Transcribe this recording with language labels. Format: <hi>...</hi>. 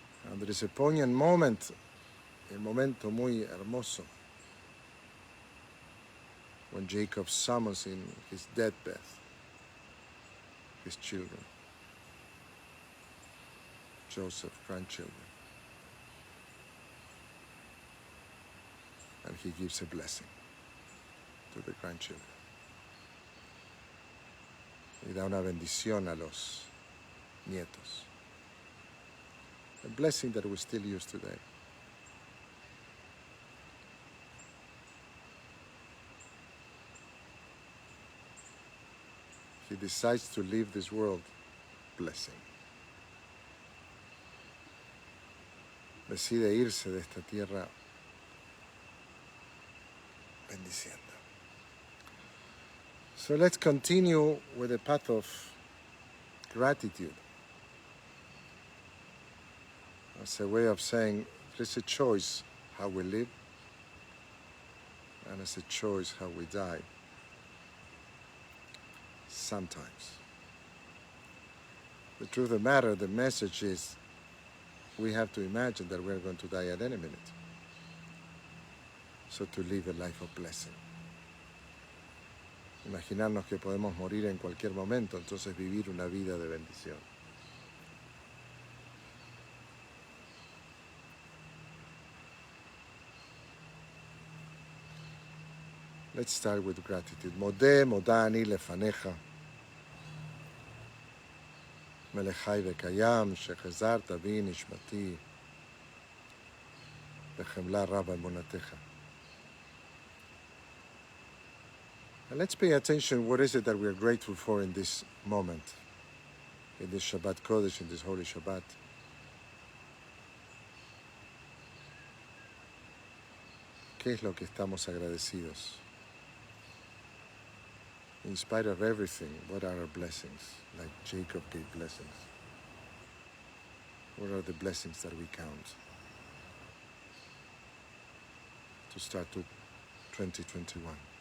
<en>And there is a poignant moment,</en> <es>un momento muy hermoso,</es> <en>when Jacob summons in his deathbed his children, Joseph's grandchildren, and he gives a blessing to the grandchildren.</en> <es>Y da una bendición a los nietos.</es> <en>A blessing that we still use today. He decides to leave this world, blessing. Decide irse de esta tierra bendiciendo. So let's continue with the path of gratitude. As a way of saying there's a choice how we live, and it's a choice how we die. Sometimes. The truth of the matter, the message is we have to imagine that we're going to die at any minute. So to live a life of blessing.</en> <es>Imaginarnos que podemos morir en cualquier momento, entonces vivir una vida de bendición.</es> <en>Let's start with gratitude.</en> <he>Modeh moda ani lefanecha. מלכי וקיים, שחזרת בי נשמתי, בחמלה רב אמונתך.</he> <en>And let's pay attention, what is it that we are grateful for in this moment, in this Shabbat Kodesh, in this Holy Shabbat.</en> <es>¿Qué es lo que estamos agradecidos?</es> <en>In spite of everything, what are our blessings? Like Jacob gave blessings. What are the blessings that we count? To start to 2021.</en>